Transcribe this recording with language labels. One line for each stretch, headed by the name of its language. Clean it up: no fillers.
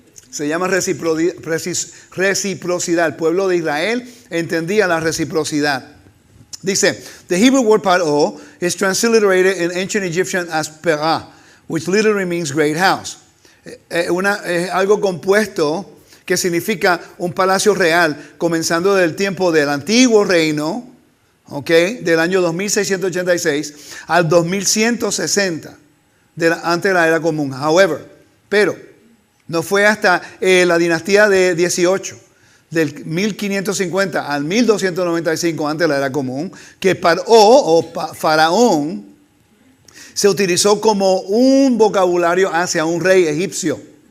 Spanish: Se llama reciprocidad. El pueblo de Israel entendía la reciprocidad.
English: Dice, the Hebrew word par'o is transliterated in ancient Egyptian as perah, which literally means great house.
Spanish: Es algo compuesto que significa un palacio real, comenzando del tiempo del antiguo reino, del año 2686 al 2160, antes de la era común. However, pero no fue hasta la dinastía de 18, del 1550 al 1295 antes de la era común, que Paró o Faraón se utilizó como un vocabulario hacia un rey egipcio.